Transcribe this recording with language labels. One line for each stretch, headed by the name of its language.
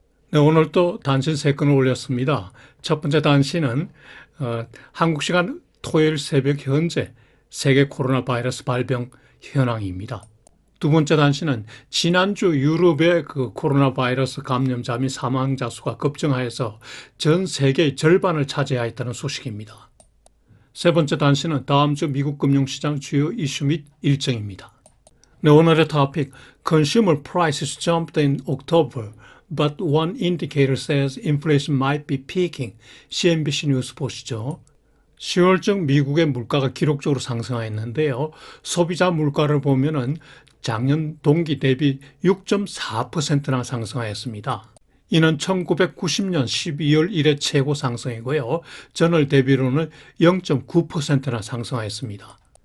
Korean: 네, 오늘 또 단신 3건을 올렸습니다. 첫 번째 단신은 한국 시간 토요일 새벽 현재 세계 코로나 바이러스 발병 현황입니다. 두 번째 단신은 지난주 유럽의 코로나 바이러스 감염자 및 사망자 수가 급증하여서 전 세계의 절반을 차지하였다는 소식입니다. 세 번째 단신은 다음 주 미국 금융시장 주요 이슈 및 일정입니다. 네, 오늘의 토픽,
English: Consumer prices jumped in October, but one indicator says inflation might be peaking.
Korean: CNBC 뉴스 보시죠. 10월중 미국의 물가가 기록적으로 상승했는데요. 소비자 물가를 보면은 작년 동기 대비 6.4%나 상승하였습니다. 이는 1990년 12월 이래 최고 상승이고요. 전월 대비로는 0.9%나 상승하였습니다.